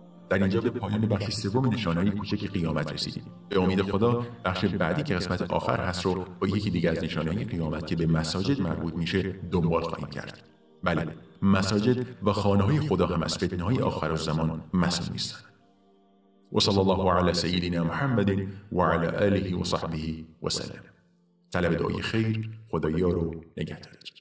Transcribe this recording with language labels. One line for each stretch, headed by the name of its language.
Persian: در اینجا به پایان بخش سوم نشانه‌های کوچک قیامت رسیدیم. به امید خدا بخش بعدی که قسمت آخر هست رو با یکی دیگه از نشانه‌های قیامت که به مساجد مربوط میشه دنبال خواهیم کرد. بله، مساجد و خانه‌های خدا هم از فتنه‌های آخرالزمان مسئول نیستند.
Arabic: وصلى الله على سيدنا محمد وعلى آله وصحبه وسلم.
Persian: طلب دعای خیر، خدایا رو نگهدارید.